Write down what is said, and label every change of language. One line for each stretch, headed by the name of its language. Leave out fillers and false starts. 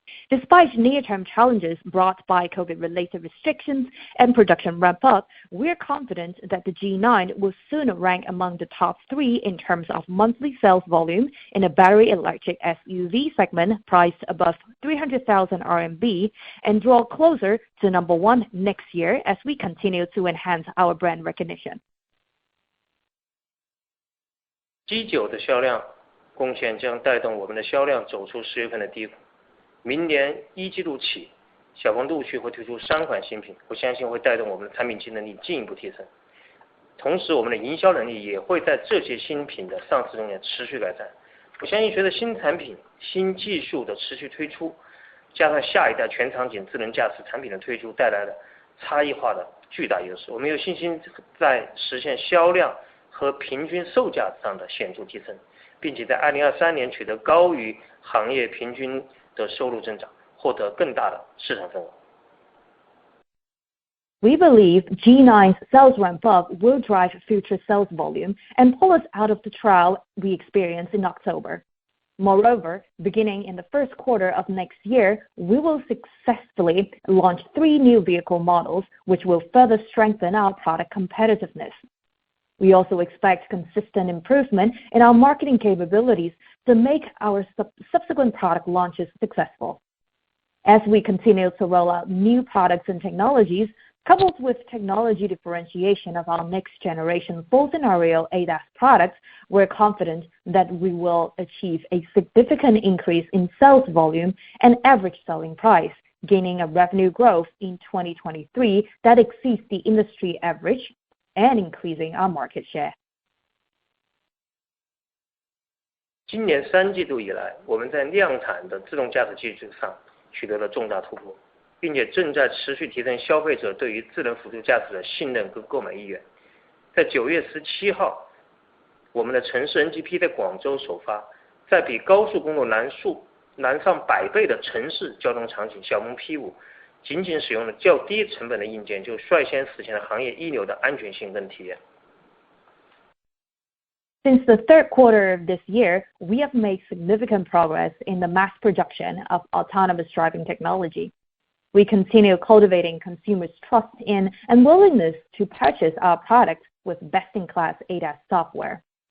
English: Despite near-term challenges brought by COVID-related restrictions and production ramp-up, we are confident that the G9 will soon rank among the top 3 in terms of monthly sales volume in a battery electric SUV segment priced above 300,000 RMB and draw closer to number 1 next year as we continue to enhance our brand recognition.
Chinese: G9 的销量贡献将带动我们的销量走出10月份的低谷。明年1季度起，小鹏陆续会推出3款新品，我相信会带动我们的产品竞争力进一步提升。同时，我们的营销能力也会在这些新品的上市中间持续改善。我相信，随着新产品、新技术的持续推出，加上下一代全场景智能驾驶产品的推出带来的差异化的巨大优势，我们有信心在实现销量和平均售价上的显著提升，并且在2023年取得高于行业平均的收入增长，获得更大的市场份额。
English: We believe G9's sales ramp-up will drive future sales volume and pull us out of the trial we experienced in October. Moreover, beginning in the first quarter of next year, we will successfully launch 3 new vehicle models, which will further strengthen our product competitiveness. We also expect consistent improvement in our marketing capabilities to make our subsequent product launches successful. As we continue to roll out new products and technologies, coupled with technology differentiation of our next-generation full-scenario ADAS products, we're confident that we will achieve a significant increase in sales volume and average selling price, gaining a revenue growth in 2023 that exceeds the industry average and increasing our market share.
Chinese: 今年3季度以来，我们在量产的自动驾驶技术上取得了重大突破，并且正在持续提升消费者对于智能辅助驾驶的信任跟购买意愿。在9月17号，我们的城市 NGP 在广州首发，在比高速公路难上100倍的城市交通场景，小鹏 P5 仅仅使用了较低成本的硬件，就率先实现了行业一流的安全性跟体验。
English: Since the third quarter of this year, we have made significant progress in the mass production of autonomous driving technology. We continue cultivating consumers' trust in and willingness to purchase our products with best-in-class ADAS software.